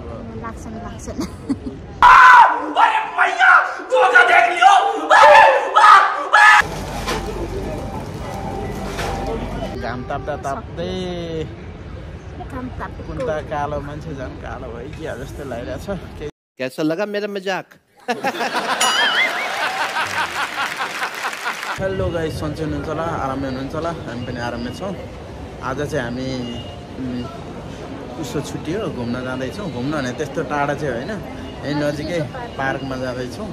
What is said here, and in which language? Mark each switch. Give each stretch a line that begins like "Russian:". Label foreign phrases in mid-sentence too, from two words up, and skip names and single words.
Nepali: लाग्छन् घाम ताप्दा ताप्दै कुन्ता कालो मान्छे झन् कालो भइकिया जस्तो लागिरहेछ।
Hindi: कैसा लगा मेरा मजाक?
English: hello guys,
Nepali: सन्चै हुनुहुन्छ होला, आरामै हुनुहुन्छ होला, हामी पनि आरामै छौँ। आज चाहिँ हामी उसो छुट्टी हो, घुम्न जाँदैछौँ। घुम्न भने त्यस्तो टाढा चाहिँ होइन, यहीँ नजिकै पार्कमा जाँदैछौँ।